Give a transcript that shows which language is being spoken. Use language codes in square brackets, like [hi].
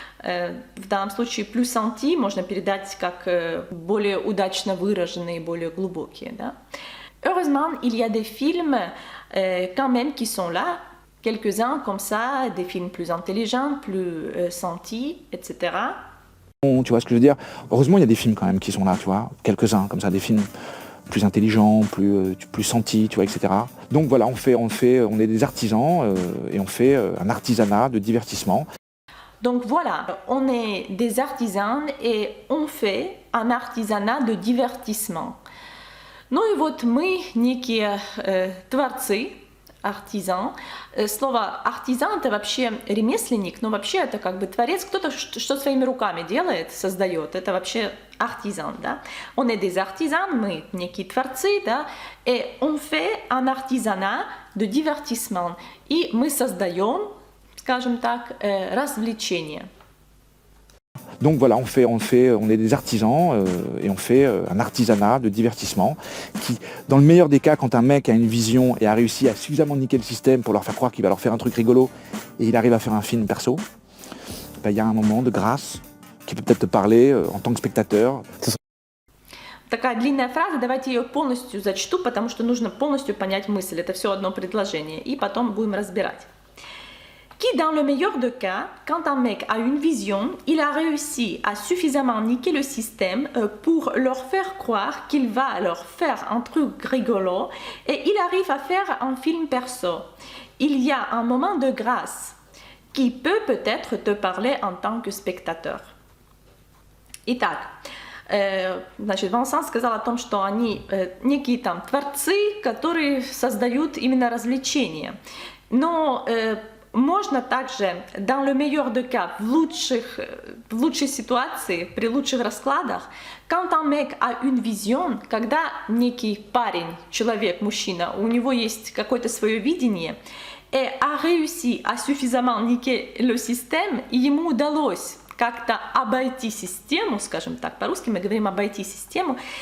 [ru] В данном случае [fr] plus sentis [ru] можно передать как более удачно выраженные, более глубокие, да? [fr] Heureusement, il y a des films quand même qui sont là, quelques-uns comme ça, des films plus intelligents, plus sentis, etc. Tu vois ce que je veux dire. Heureusement, il y a des films quand même qui sont là, tu vois, quelques-uns, comme ça, des films plus intelligents, plus sentis, tu vois, etc. Donc voilà, on est des artisans et on fait un artisanat de divertissement. Donc voilà, on est des artisans et on fait un artisanat de divertissement. [ru] Ну и вот мы некие творцы, артизан. Слово артизан это вообще ремесленник, но вообще это как бы творец, кто-то что своими руками делает, создает. Это вообще артизан, да. [fr] On est des artisans, [ru] мы некие творцы, да, [fr] et on fait un artisanat de divertissement. [ru] И мы создаем, скажем так, развлечения. [fr] Donc voilà, on est des artisans et on fait un artisanat de divertissement qui, dans le meilleur des cas, quand un mec a une vision et a réussi à suffisamment niquer le système pour leur faire croire qu'il va leur faire un truc rigolo et il arrive à faire un film perso, ben, y a un moment de grâce qui peut peut-être te parler en tant que spectateur. [ru] Такая длинная фраза, давайте ее полностью зачту, потому что нужно полностью понять мысль. Это все одно предложение, и потом будем разбирать. [fr] Qui, dans le meilleur des cas, quand un mec a une vision, il a réussi à suffisamment niquer le système pour leur faire croire qu'il va leur faire un truc rigolo et il arrive à faire un film perso. Il y a un moment de grâce qui peut peut-être te parler en tant que spectateur. [ru] Итак, значит, Вансан сказал о том, что они некие там творцы, которые создают именно развлечения. Но можно также, [fr] dans le meilleur des cas, [ru] в лучшей ситуации, при лучших раскладах, [fr] quand un mec a une vision, [ru] когда некий парень, человек, мужчина, у него есть какое-то свое видение, [fr] et a réussi à suffisamment niquer le système, [ru] и ему удалось как-то обойти систему, скажем так, по-русски мы говорим обойти систему.